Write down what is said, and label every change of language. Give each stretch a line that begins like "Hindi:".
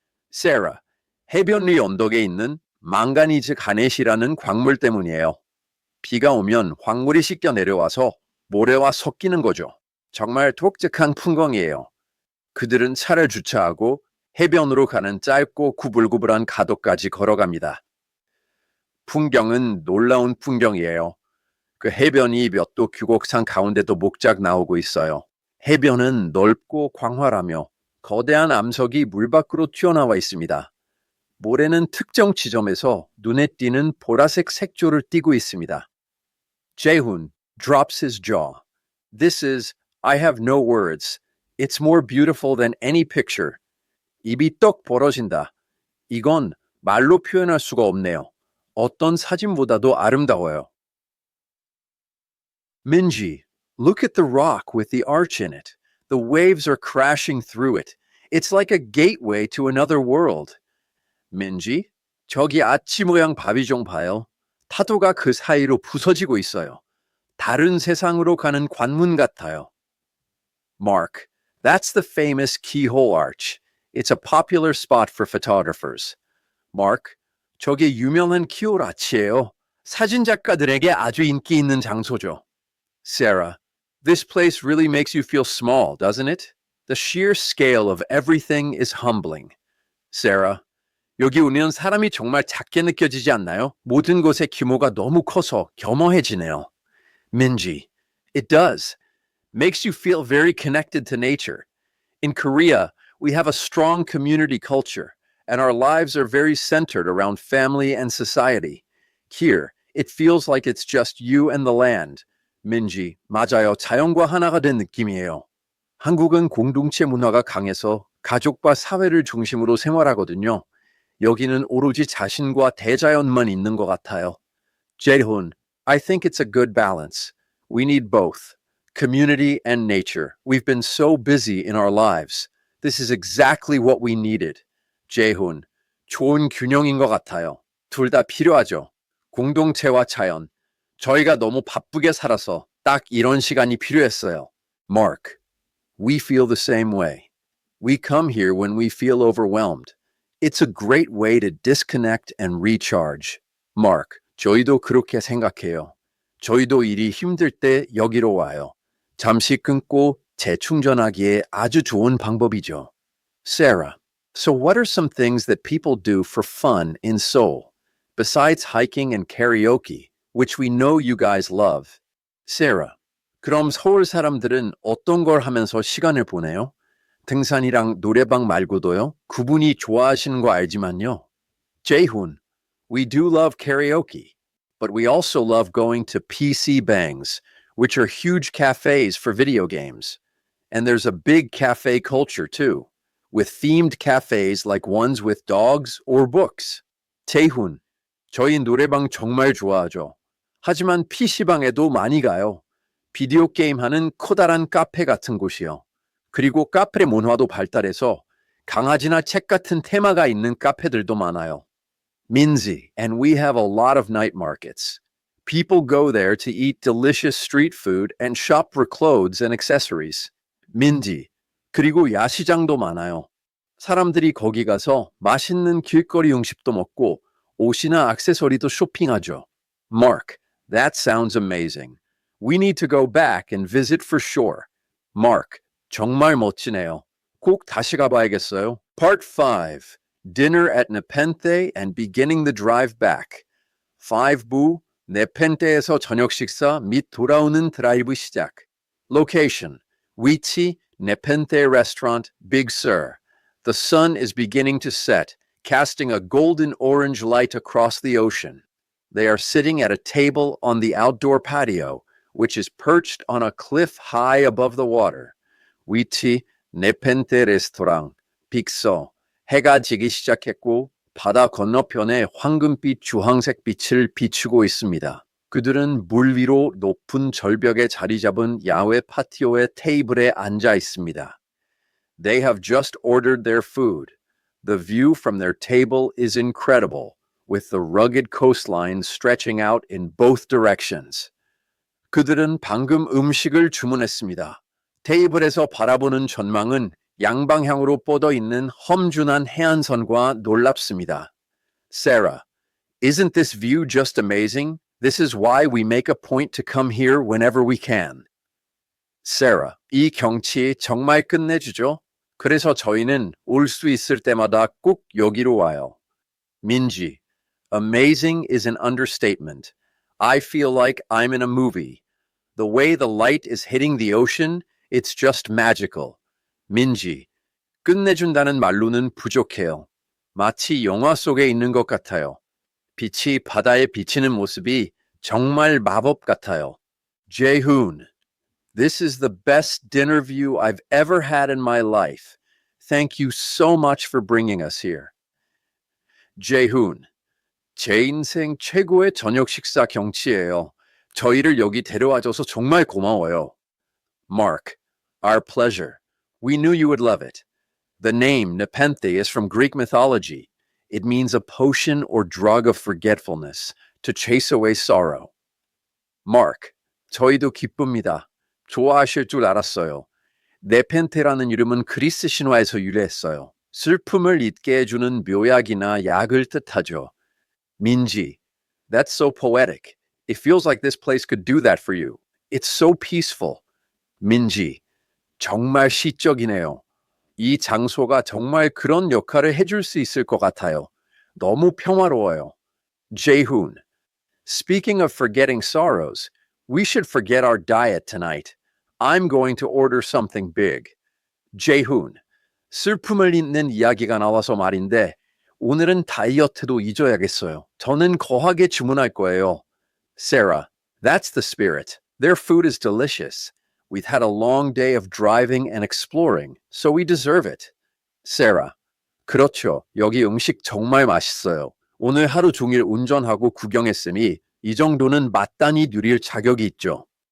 Korean: Sarah, 해변 위 언덕에 있는 망가니즈 가넷이라는 광물 때문이에요. 비가 오면 광물이 씻겨 내려와서 모래와 섞이는 거죠. 정말 독특한 풍광이에요. 그들은 차를 주차하고 해변으로 가는 짧고 구불구불한 가도까지 걸어갑니다. 풍경은 놀라운 풍경이에요. 그 해변이 몇 도 규곡산 가운데도 목작 나오고 있어요. 해변은 넓고 광활하며 거대한 암석이 물 밖으로 튀어나와 있습니다. 모래는 특정 지점에서 눈에 띄는 보라색 색조를 띠고 있습니다.
English: Jae-hoon drops his jaw. This is, I have no words. It's more beautiful than any picture.
Korean: 입이 떡 벌어진다. 이건 말로 표현할 수가 없네요. 어떤 사진보다도 아름다워요.
English: Minji, look at the rock with the arch in it. The waves are crashing through it. It's like a gateway to another world.
Korean: 민지, 저기 아치 모양 바위 좀 봐요. 파도가 그 사이로 부서지고 있어요. 다른 세상으로 가는 관문 같아요.
English: Mark, that's the famous keyhole arch. It's a popular spot for photographers.
Korean: Mark, 저게 유명한 키홀 아치예요. 사진 작가들에게 아주 인기 있는 장소죠.
English: Sarah, this place really makes you feel small, doesn't it? The sheer scale of everything is humbling.
Korean: Sarah, 여기 오면 사람이 정말 작게 느껴지지 않나요? 모든 것의 규모가 너무 커서 겸허해지네요.
English: Minji, it does. Makes you feel very connected to nature. In Korea, we have a strong community culture, and our lives are very centered around family and society. Here, it feels like it's just you and the land.
Korean: 민지, 맞아요. 자연과 하나가 된 느낌이에요. 한국은 공동체 문화가 강해서 가족과 사회를 중심으로 생활하거든요. 여기는 오로지 자신과 대자연만 있는 것 같아요.
English: Jae-hoon, I think it's a good balance. We need both, community and nature. We've been so busy in our lives. This is exactly what we needed.
Korean: Jae-hoon, 좋은 균형인 것 같아요. 둘 다 필요하죠. 공동체와 자연. 저희가 너무 바쁘게 살아서 딱 이런 시간이 필요했어요.
English: Mark, we feel the same way. We come here when we feel overwhelmed. It's a great way to disconnect and recharge.
Korean: Mark, 저희도 그렇게 생각해요. 저희도 일이 힘들 때 여기로 와요. 잠시 끊고 재충전하기에 아주 좋은 방법이죠.
English: Sarah, so what are some things that people do for fun in Seoul, besides hiking and karaoke, which we know you guys love?
Korean: Sarah, 그럼 서울 사람들은 어떤 걸 하면서 시간을 보내요? 등산이랑 노래방 말고도요? 그분이 좋아하시는 거 알지만요.
English: Jae-hoon, we do love karaoke, but we also love going to PC Bangs, which are huge cafes for video games. And there's a big cafe culture too, with themed cafes like ones with dogs or books.
Korean: Tae-hoon, 저희 노래방 정말 좋아하죠. 하지만 PC방에도 많이 가요. 비디오 게임 하는 커다란 카페 같은 곳이요. 그리고 카페 문화도 발달해서 강아지나 책 같은 테마가 있는 카페들도 많아요.
English: Minzy, and we have a lot of night markets. People go there to eat delicious street food and shop for clothes and accessories.
Korean: Minzy, 그리고 야시장도 많아요. 사람들이 거기 가서 맛있는 길거리 음식도 먹고 옷이나 액세서리도 쇼핑하죠.
English: Mark, that sounds amazing. We need to go back and visit for sure.
Korean: Mark, 정말 멋지네요. 꼭 다시 가봐야겠어요.
English: Part 5. Dinner at Nepenthe and beginning the drive back.
Korean: 5부, 네펜테에서 저녁 식사 및 돌아오는 드라이브 시작.
English: Location, 위치, Nepenthe Restaurant, Big Sur. The sun is beginning to set, casting a golden orange light across the ocean. They are sitting at a table on the outdoor patio, which is perched on a cliff high above the water.
Korean: 위치, 네펜테 레스토랑, 빅서. 해가 지기 시작했고 바다 건너편에 황금빛 주황색 빛을 비추고 있습니다. 그들은 물 위로 높은 절벽에 자리 잡은 야외 파티오의 테이블에 앉아 있습니다.
English: They have just ordered their food. The view from their table is incredible, with the rugged coastline stretching out in both directions.
Korean: 그들은 방금 음식을 주문했습니다. 테이블에서 바라보는 전망은 양방향으로 뻗어 있는 험준한 해안선과 놀랍습니다.
English: Sarah, isn't this view just amazing? This is why we make a point to come here whenever we can. Sarah,
Korean: 이 경치 정말 끝내주죠? 그래서 저희는 올 수 있을 때마다 꼭 여기로 와요.
English: 민지, amazing is an understatement. I feel like I'm in a movie. The way the light is hitting the ocean, it's just magical.
Korean: 민지, 끝내준다는 말로는 부족해요. 마치 영화 속에 있는 것 같아요. 빛이 바다에 비치는 모습이 정말 마법 같아요.
English: Jaehoon, this is the best dinner view I've ever had in my life. Thank you so much for bringing us here.
Korean: Jaehoon, 제 인생 최고의 저녁 식사 경치예요. 저희를 여기 데려와줘서 정말 고마워요.
English: Mark, our pleasure. We knew you would love it. The name Nepenthe is from Greek mythology. It means a potion or drug of forgetfulness, to chase away sorrow.
Korean: Mark, 저희도 기쁩니다. 좋아하실 줄 알았어요. 네펜테라는 이름은 그리스 신화에서 유래했어요. 슬픔을 잊게 해주는 묘약이나 약을 뜻하죠.
English: 민지, that's so poetic. It feels like this place could do that for you. It's so peaceful. 민지,
Korean: 정말 시적이네요. 이 장소가 정말 그런 역할을 해줄 수 있을 것 같아요. 너무 평화로워요.
English: Jaehoon, speaking of forgetting sorrows, we should forget our diet tonight. I'm going to order something big.
Korean: Jaehoon, 슬픔을 잊는 이야기가 나와서 말인데 오늘은 다이어트도 잊어야겠어요. 저는 거하게 주문할 거예요.
English: Sarah, that's the spirit. Their food is delicious. We've had a long day of driving and exploring, so we deserve it.
Korean: Sarah, 그렇죠. 여기 음식 정말 맛있어요. 오늘 하루 종일 운전하고 구경했으니 이 정도는 마땅히 누릴 자격이 있죠.